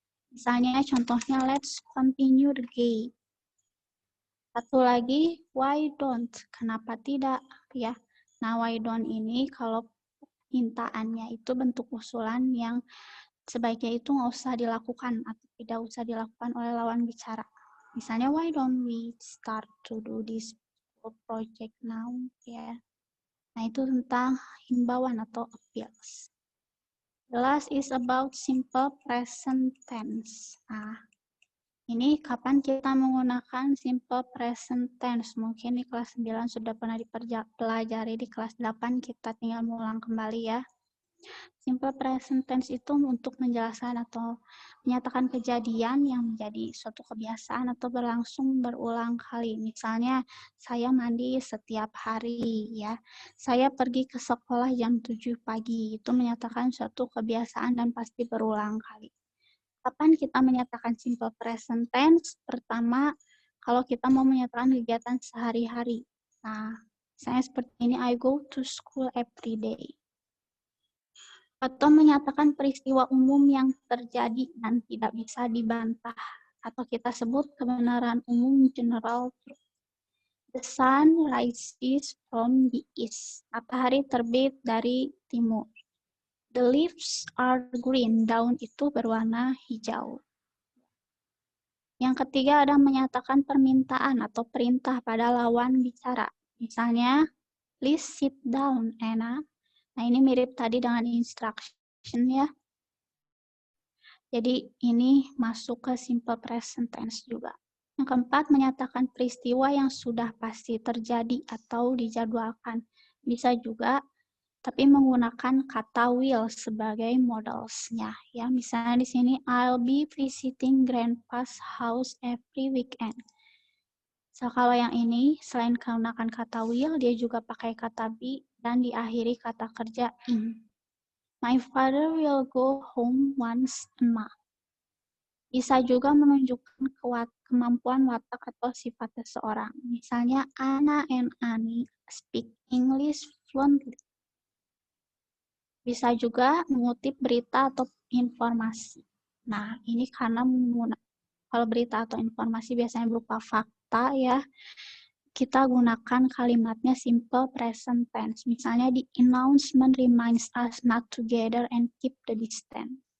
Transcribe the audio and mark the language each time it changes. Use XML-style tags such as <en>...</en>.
<id>Misalnya contohnya</id> <en>let's continue the game.</en> <id>Satu lagi, why don't? Kenapa tidak? Ya. Nah, why don't ini kalau permintaannya itu bentuk usulan yang sebaiknya itu nggak usah dilakukan atau tidak usah dilakukan oleh lawan bicara.</id> <en>Misalnya, why don't we start to do this project now? Ya.</en> <id>Nah, itu tentang himbauan atau appeals.</id> <en>The last is about simple present tense.</en> <id>Nah, ini kapan kita menggunakan simple present tense? Mungkin di kelas 9 sudah pernah dipelajari, di kelas 8 kita tinggal mengulang kembali ya. Simple present tense itu untuk menjelaskan atau menyatakan kejadian yang menjadi suatu kebiasaan atau berlangsung berulang kali. Misalnya, saya mandi setiap hari ya. Saya pergi ke sekolah jam 7 pagi. Itu menyatakan suatu kebiasaan dan pasti berulang kali. Kapan kita menyatakan simple present tense? Pertama, kalau kita mau menyatakan kegiatan sehari-hari. Nah, misalnya seperti ini,</id> <en>I go to school every day.</en> <id>Atau menyatakan peristiwa umum yang terjadi dan tidak bisa dibantah. Atau kita sebut kebenaran umum general truth.</id> <en>The sun rises from the east.</en> <id>Matahari terbit dari timur.</id> <en>The leaves are green,</en> <id>daun itu berwarna hijau. Yang ketiga ada menyatakan permintaan atau perintah pada lawan bicara.</id> <en>Misalnya, please sit down, Anna.</en> <id>Nah, ini mirip tadi dengan instruction ya. Jadi, ini masuk ke simple present tense juga. Yang keempat, menyatakan peristiwa yang sudah pasti terjadi atau dijadwalkan. Bisa juga tapi menggunakan kata will sebagai modalsnya ya. Misalnya di sini</id> <en>I'll be visiting grandpa's house every weekend.</en> <id>So, kalau yang ini, selain menggunakan kata will, dia juga pakai kata be, dan diakhiri kata kerja in.</id> <en>My father will go home once a month.</en> <id>Bisa juga menunjukkan kemampuan watak atau sifat seseorang.</id> <en>Misalnya, Anna and Annie speak English fluently.</en> <id>Bisa juga mengutip berita atau informasi. Nah, ini karena kalau berita atau informasi biasanya berupa fakta ya, kita gunakan kalimatnya simple present tense.</id> <en>Misalnya the announcement reminds us not to gather and keep the distance.</en>